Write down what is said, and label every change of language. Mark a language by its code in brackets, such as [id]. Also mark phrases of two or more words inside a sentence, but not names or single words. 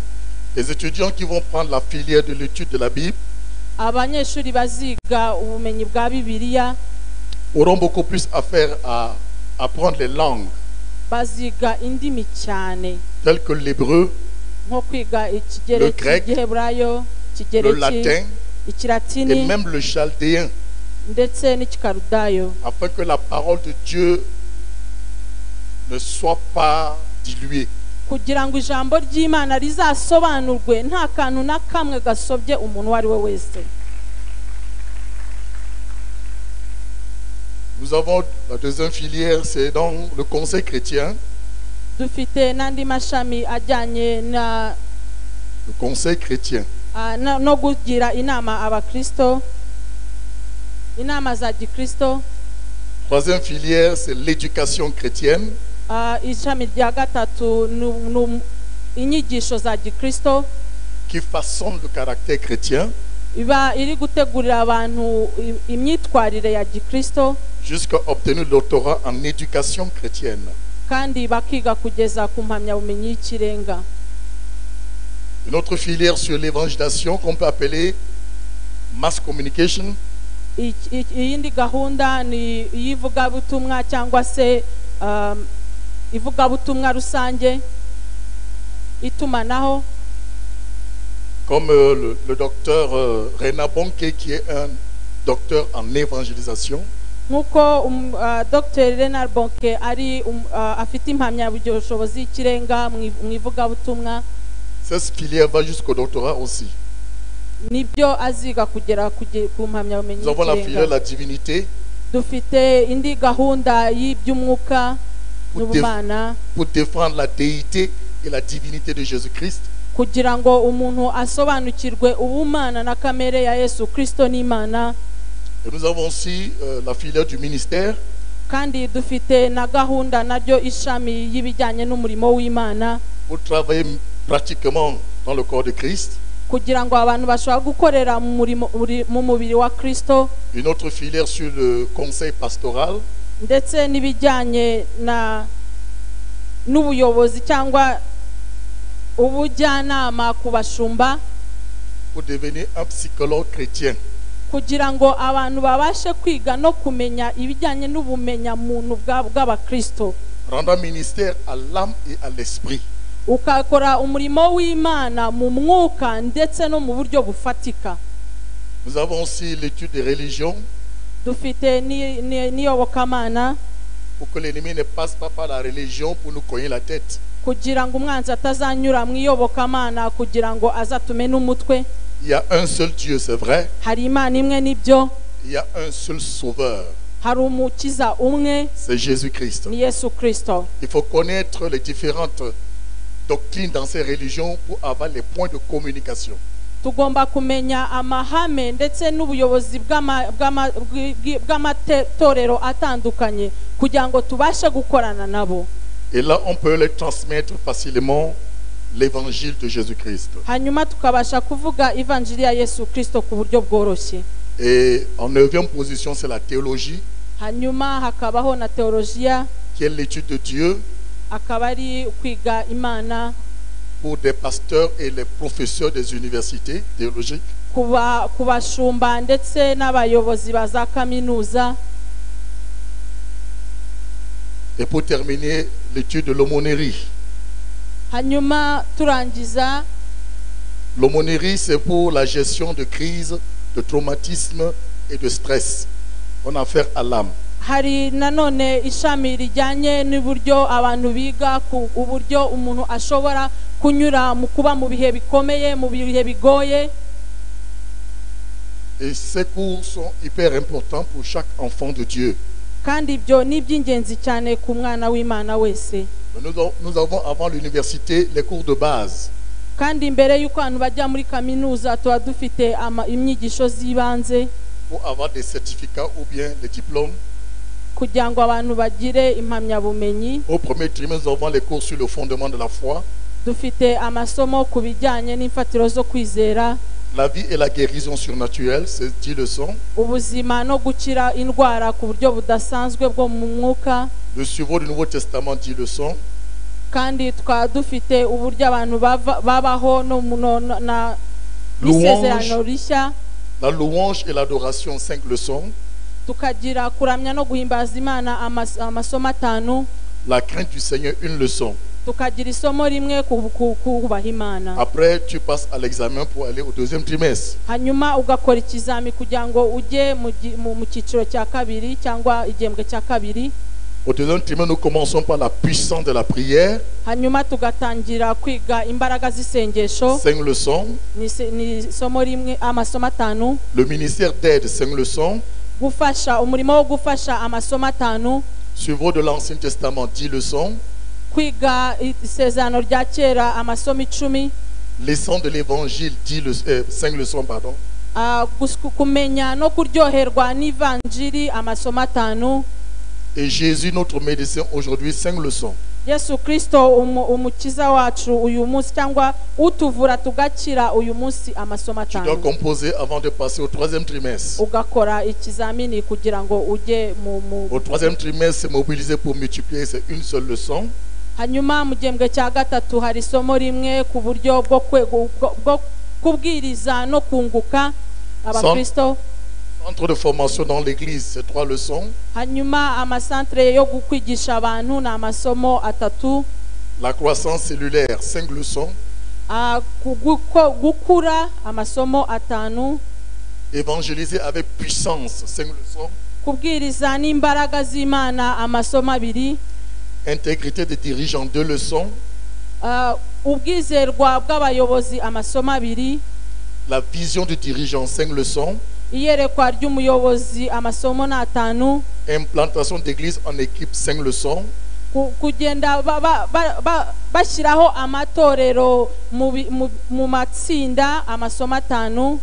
[fr] Les étudiants qui vont prendre la filière de l'étude de la Bible [rw] Abanyeshuri baziga ubumenyi bwa Bibiliya [fr] auront beaucoup plus à faire à apprendre les langues [rw] baziga indimi cyane, [fr] telles que l'hébreu, [rw] nko kwiga [fr] Le [rw] Ikigereki, [fr] grec, [rw] Igiheburayo, [fr] le [rw] Ikigereki, [fr] latin et [rw] Ikilatini [fr] même le chaldéen, [rw] ndetse n'Ikikarudayo, [fr] afin que la parole de Dieu ne soit pas diluée. [rw] kugira ngo ijambo ry'Imana rizasobanurwe nta kantu na kamwe gasobye umuntu wari we wese. [fr] Nous avons la deuxième filière, c'est dans le conseil chrétien. [rw] Dufite n'andi mashami ajyanye [fr] Le conseil chrétien. [rw] no kugira inama abakristo, inama za gikristo. [fr] Troisième filière, c'est l'éducation chrétienne. [rw] Ishami rya gatatu inyigisho za gikristo, [fr] qui façonne le caractère chrétien [rw] iba iri gutegurira abantu imyitwarire ya gikristo, [fr] jusqu'à obtenir le doctorat en éducation chrétienne. [rw] kandi bakiga kugeza ku mpamyabumenyi y'ikirenga. [fr] Une autre filière sur l'évangélisation qu'on peut appeler [en] mass communication, [rw] Iyindi gahunda ni iyivugabutumwa cyangwa se ivugabutumwa rusange, itumanaho, [fr] comme le docteur Rena Bonke, qui est un docteur en évangélisation. [rw] nkuko Dr. Renard Bonke ari afite impamyabushobozi y'ikirenga mu ivugabutumwa. [fr] Cette filière va jusqu'au doctorat aussi. [rw] Nibyo aziga kugera ku mpamyabumenyi [fr] Nous avons la filière de [rw] y'ikirenga. [fr] la divinité [rw] Dufite indi gahunda y'iby'umwuka n'ubumana, [fr] pour défendre la déité et la divinité de Jésus-Christ. [rw] kugira ngo umuntu asobanukirwe ubumana na kamere ya Yesu Kristo n'Imana. [fr] Et nous avons aussi la filière du ministère, [rw] Kandi dufite na gahunda naryo ishami y'ibijyanye n'umurimo w'Imana, [fr] pour travailler pratiquement dans le corps de Christ. [rw] kugira ngo abantu bashobora gukorera mu mubiri wa Kristo, [fr] Une autre filière sur le conseil pastoral, [rw] ndetse n'ibijyanye n'ubuyobozi cyangwa ubujyanama ku bashumba, [fr] pour devenir un psychologue chrétien. [rw] kugira ngo abantu babashe kwiga no kumenya ibijyanye n'ubumenyamuntu bw'abakristo, [fr] Rendant ministère à l'âme et à l'esprit. [rw] ukakora umurimo w'Imana mu mwuka ndetse no mu buryo bufatika. [fr] Nous avons aussi l'étude des religions [rw] Dufite n'iyobokamana [fr] pour que l'ennemi ne passe pas par la religion pour nous cogner la tête. [rw] kugira ngo umwanzi atazanyura mu iyobokamana kugira ngo azatume n'umutwe. [fr] Il y a un seul Dieu, c'est vrai. [rw] Hari Imana imwe nibyo, [fr] Il y a un seul Sauveur, [rw] hari umukiza umwe, [fr] c'est Jésus-Christ. [rw] ni Yesu Kristo. [fr] Il faut connaître les différentes doctrines dans ces religions pour avoir les points de communication. [rw] Tugomba kumenya amahame ndetse n'ubuyobozi bw'amatorero atandukanye kugira ngo tubashe gukorana nabo. [fr] Et là, on peut les transmettre facilement l'évangile de Jésus-Christ. [rw] Hanyuma tukabasha kuvuga evanjili ya Yesu Kristo ku buryo bworoshye. [fr] Et en 9e position, c'est la théologie, [rw] Hanyuma hakabaho na teologiya, [fr] qui est l'étude de Dieu [rw] akaba ari kwiga Imana [fr] pour des pasteurs et les professeurs des universités théologiques. [rw] kubashumba ndetse n'abayobozi ba za kaminuza. [fr] Et pour terminer, l'étude de l'aumônerie. [rw] Hanyuma turangiza, [fr] L'aumônerie, c'est pour la gestion de crises, de traumatismes et de stress. On a affaire à l'âme. [rw] hari nanone ishami rijyanye n'uburyo abantu biga ku uburyo umuntu ashobora kunyura mu kuba mu bihe bikomeye, mu bihe bigoye. [fr] Et ces cours sont hyper importants pour chaque enfant de Dieu. [rw] Kandi ibyo ni iby'ingenzi cyane ku mwana w'Imana wese. [fr] Nous avons avant l'université les cours de base. [rw] Kandi mbere y'uko abantu bajya muri kaminuza tuba dufite imyigisho z'ibanze [fr] Pour avoir des certificats ou bien des diplômes. [rw] kugira ngo abantu bagire impamyabumenyi. [fr] Au premier trimestre, nous avons les cours sur le fondement de la foi, [rw] Dufite amasomo ku bijyanye n'imfatiro zo kwizera, [fr] la vie et la guérison surnaturelle, c'est 10 leçons. [rw] ubuzima no gukira indwara ku buryo budasanzwe bwo mu mwuka. [fr] Le suivant du Nouveau Testament, 10 leçons. [rw] Kandi twaba dufite uburyo abantu babaho n'isezerano rishya. [fr] La louange et l'adoration, 5 leçons. [rw] Tukagira kuramya no guhimbaza Imana amasomo 5. [fr] La crainte du Seigneur, 1 leçon. [rw] Tukagira isomo rimwe kubaha Imana. [fr] Après, tu passes à l'examen pour aller au 2e trimestre. [rw] Hanyuma ugakora ikizami kugira ngo ujye mu cyiciro cya kabiri cyangwa igihembwe cya kabiri. [fr] Au 2e trimestre, nous commençons par la puissance de la prière. [rw] Hanyuma tugatangira kwiga imbaraga z'isengesho. [fr] 5 leçons. [rw] Ni isomo rimwe amasomo 5. [fr] Le ministère d'aide, 5 leçons. [rw] Gufasha, umurimo wo gufasha amasomo 5. [fr] Suivant de l'Ancien Testament, 10 leçons. [rw] Kwiga isezerano rya kera amasomo 10. [fr] Leçons de l'Évangile, 5 leçons, pardon. [rw] Kumenya no kuryoherwa n'ivanjiri amasomo 5. [fr] Et Jésus, notre médecin, aujourd'hui, 5 leçons. [rw] Yesu Kristo umukiza wacu uyu munsi cyangwa utuvura tugakira uyu munsi amasomo [fr] Tu dois [rw] 5. [fr] composer avant de passer au 3e trimestre. [rw] Ugakora ikizamini kugira ngo ujye [fr] Au 3e trimestre, c'est mobilisé pour multiplier, c'est une seule leçon. [rw] hanyuma mu gihembwe cya gatatu hari isomo rimwe ku buryo bwo kubwiriza no kunguka abakristo. [fr] Centre de formation dans l'église, c'est 3 leçons. [rw] Hanyuma amasantre yo kwigisha abantu na amasomo 3. [fr] La croissance cellulaire, 5 leçons. [rw] Gukura amasomo 5. [fr] Évangéliser avec puissance, 5 leçons. [rw] Kubwiriza n'imbaraga z'Imana amasomo 2. [fr] Intégrité des dirigeants, 2 leçons. [rw] Ubwizerwa bw'abayobozi amasomo 2. [fr] La vision du dirigeant, 5 leçons. [rw] Iyerekwa ry'umuyobozi amasomo 5. [fr] Implantation d'église en équipe, 5 leçons. [rw] Kugenda bashyiraho amatorero mu matsinda amasomo 5.